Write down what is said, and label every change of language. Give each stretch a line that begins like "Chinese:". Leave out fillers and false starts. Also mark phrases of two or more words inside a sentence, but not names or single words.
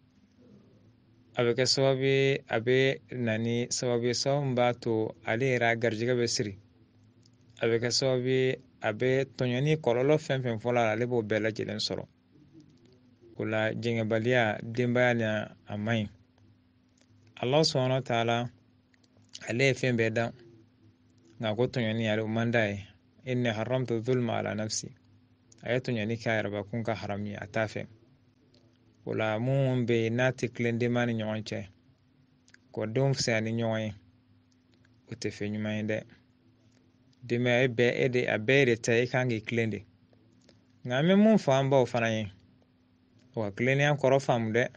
Bambara: A bɛ kɛ sababu ye a bɛ na ni sababu ye sababu min b'a to ale yɛrɛ a garijɛgɛ bɛ siri. A bɛ kɛ sababu ye a bɛ tɔɲɔni kɔlɔlɔ fɛn fɛn fɔlɔ ale b'o bɛɛ lajɛlen sɔrɔ. O la jɛngɛbaliya denbaya ni a man ɲi.
Arabic: الله سبحانه وتعالى
Bambara: ale ye fɛn bɛɛ da nka ko tɔɲɔni ale o man d'a ye.
Arabic: إني حرمت الظلم على نفسي.
Bambara: A ye tɔɲɔni k'a yɛrɛbakun ka haram ye a t'a fɛ. O la mun bɛ yen n'a tɛ tilen denbaya ni ɲɔgɔn cɛ, k'o denw fisaya ni ɲɔgɔn ye, o tɛ fɛn ɲuman ye dɛ. Denbaya a bɛɛ de ta i kan k'i tilen de. Nka an bɛ mun fɔ an baw fana ye, o ka tilennenya kɔrɔ faamu dɛ.